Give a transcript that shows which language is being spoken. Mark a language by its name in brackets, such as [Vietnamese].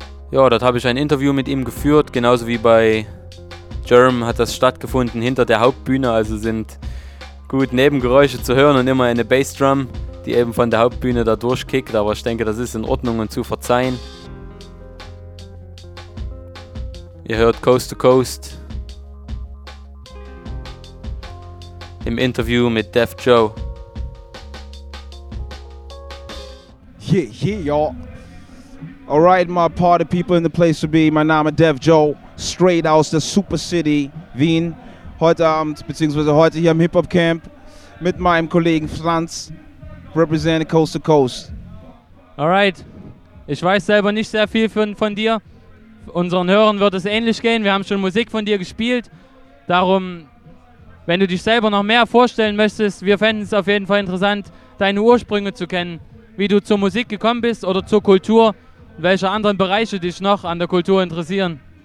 [German] Ja, dort habe ich ein Interview mit ihm geführt, genauso wie bei Germ hat das stattgefunden hinter der Hauptbühne, also sind gut Nebengeräusche zu hören und immer eine Bassdrum, die eben von der Hauptbühne da durchkickt, aber ich denke, das ist in Ordnung und zu verzeihen. Ihr hört Coast to Coast im Interview mit Def Joe. [English] Yeah, yeah, y'all. Alright, my party people in the place to be, my name is Def Joe. [German] Straight aus der Super City Wien. Heute Abend, beziehungsweise heute hier im Hip-Hop Camp mit meinem Kollegen Franz, represent Coast to Coast. Alright, ich weiß selber nicht sehr viel von dir. Unseren Hörern wird es ähnlich gehen. Wir haben schon Musik von dir gespielt. Darum, wenn du dich selber noch mehr vorstellen möchtest, wir fänden es auf jeden Fall interessant, deine Ursprünge zu kennen, wie du zur Musik gekommen bist oder zur Kultur, welche anderen Bereiche dich noch an der Kultur interessieren.